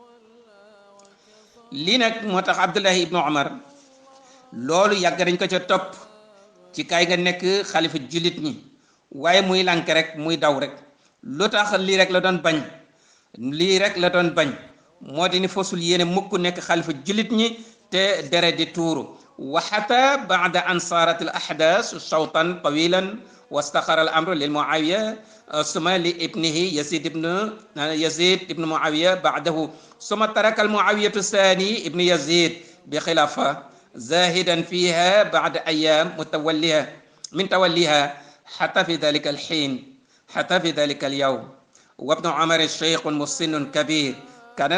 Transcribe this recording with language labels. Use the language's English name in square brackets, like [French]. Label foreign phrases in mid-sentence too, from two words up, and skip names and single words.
[Wolof] lii nag moo tax Abdullahi ibnu Umar loolu yàgg nañ ko ca topp ci kaay nga nekk xalifa jullit ñi waaye muy lànk rek muy daw rek lu tax lii rek la doon bañ lii rek la doon bañ moo di ni fosul yéene mukk nekk xalifa jullit ñi te deret di tuuru [Arabic] وحتى بعد أن سارت الأحداث شوطا طويلا واستخر الأمر للمعاوية ثم لابنه يزيد ابن معاوية بعده ثم ترك المعاوية الثاني ابن يزيد بخلافة زاهدا فيها بعد أيام من توليها حتى في ذلك الحين حتى في ذلك اليوم وابن عمر الشيخ مسن كبير كان